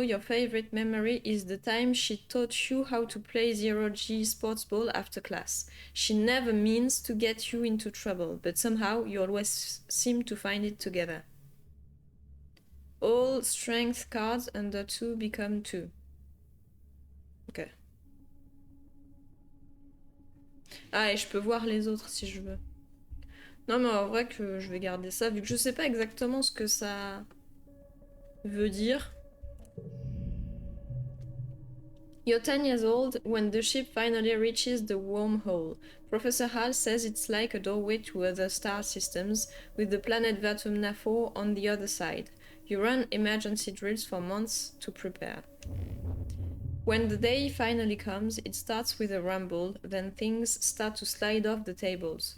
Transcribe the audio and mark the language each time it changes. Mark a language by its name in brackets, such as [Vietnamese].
[English] Your favorite memory is the time she taught you how to play zero-G sports ball after class. She never means to get you into trouble, but somehow you always seem to find it together. All strength cards under 2 become 2. Ok. [French] Ah, et je peux voir les autres si je veux. Non, mais en vrai que je vais garder ça, vu que je sais pas exactement ce que ça veut dire. [English] You're 10 years old when the ship finally reaches the wormhole. Professor Hal says it's like a doorway to other star systems, with the planet Vatumna 4 on the other side. You run emergency drills for months to prepare. When the day finally comes, it starts with a rumble, then things start to slide off the tables.